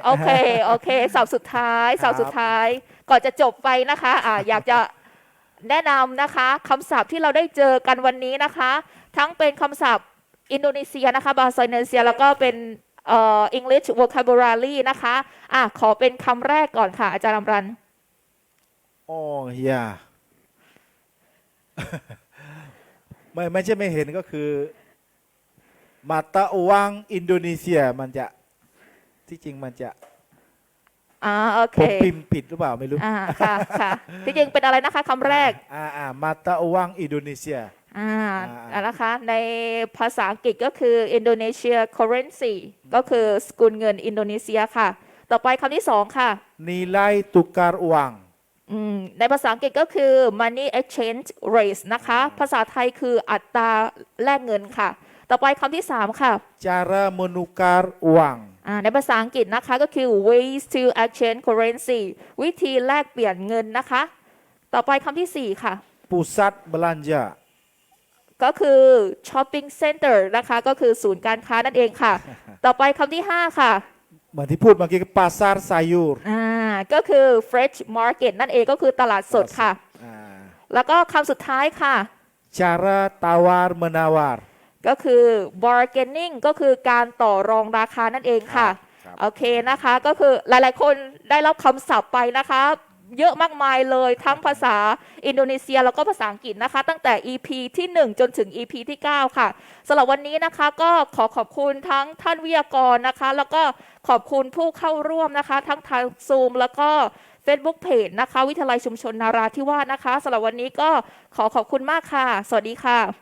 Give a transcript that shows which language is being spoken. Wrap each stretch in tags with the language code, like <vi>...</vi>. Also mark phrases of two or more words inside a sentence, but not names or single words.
<th>โอเคสับสุดท้ายก่อนจะจบไปนะคะอยากจะแนะนำนะคะคำศัพท์ที่เราได้เจอกันวันนี้นะคะ ทั้งเป็นคำศัพท์อินโดนีเซียนะคะบาซาอินโดนีเซียแล้วก็เป็น</th> <en>English vocabulary</en> <th>นะคะขอเป็นคำแรกก่อนค่ะอาจารย์อมรัน Oh ya, ไม่ใช่ไม่เห็นก็คือ</th> <id>mata uang Indonesia</id> <th>มันจะที่จริงมันจะ โอเค ผมพิมพ์ผิดหรือเปล่าไม่รู้ ค่ะค่ะที่จริงเป็นอะไรนะคะคำแรก</th> <id>mata uang Indonesia</id> <th>นะคะในภาษาอังกฤษก็คือ</th> <en>Indonesia currency</en> <th>ก็คือสกุลเงินอินโดนีเซียค่ะ ต่อไปคำที่สองค่ะ</th> <id>nilai tukar uang</id> <th>ในภาษาอังกฤษก็คือ</th> <en>money exchange rate</en> <th>นะคะ ภาษาไทยคืออัตราแลกเงินค่ะ ต่อไปคำที่สามค่ะ</th> <id>cara menukar uang</id> <th>ในภาษาอังกฤษนะคะก็คือ</th> <en>ways to exchange currency</en> <th>วิธีแลกเปลี่ยนเงินนะคะ ต่อไปคำที่สี่ค่ะ</th> <id>pusat belanja</id> <th>ก็คือ</th> <en>shopping center</en> <th>นะคะ ก็คือศูนย์การค้านั่นเองค่ะ ต่อไปคำที่ห้าค่ะ เหมือนที่พูดเมื่อกี้</th> <id>pasar sayur</id> <th>ก็คือ</th> <en>fresh market</en> <th>นั่นเองก็คือตลาดสดค่ะ อ่า แล้วก็คำสุดท้ายค่ะ</th> <id>cara tawar menawar</id> <th>ก็คือ bargaining ก็คือการต่อรองราคานั่นเองค่ะ ครับ โอเคนะคะ ก็คือหลายๆคนได้รับคำศัพท์ไปนะคะ เยอะมากมายเลยทั้งภาษาอินโดนีเซียแล้วก็ภาษาอังกฤษนะคะ ตั้งแต่ EP ที่ 1 จนถึง EP ที่ 9 ค่ะสำหรับวันนี้นะคะก็ขอบคุณทั้งท่านวิทยากรนะคะ แล้วก็ขอบคุณผู้เข้าร่วมนะคะ ทั้งทาง Zoom แล้วก็ Facebook Page นะคะ วิทยาลัยชุมชนนาราธิวาสนะคะสำหรับวันนี้ก็ขอบคุณมากค่ะ สวัสดีค่ะ</th>